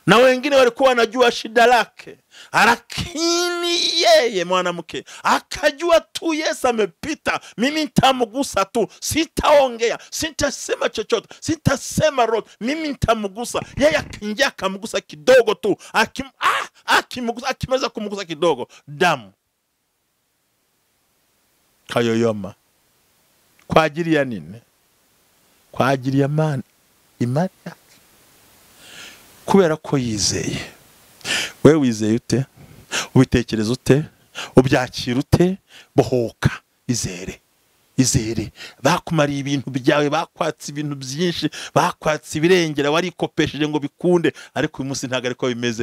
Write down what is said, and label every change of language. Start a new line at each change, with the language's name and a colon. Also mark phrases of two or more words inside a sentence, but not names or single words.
Swahili: na wengine walikuwa wanajua shida lake, lakini yeye mwanamke akajua tu Yesu amepita, mimi nitamgusa tu, sitaongea, sitasema chochote, sitasema roho, mimi nitamgusa. Yeye akaingia akamgusa kidogo tu, akimaliza kumgusa kidogo, damu kayoyoma. Kwa ajili ya nini? Kwa ajili ya imani yake,
Kinyarwanda: kubera ko yizeye. Wewe wizeye ute? Ubitekereza ute? Ubyakira ute? Bohoka, izere. Bakumariye ibintu byawe, bakwatse ibintu byinshi, bakwatse ibirengera, warikopesheje ngo bikunde, ariko uyu munsi ntago ariko bimeze.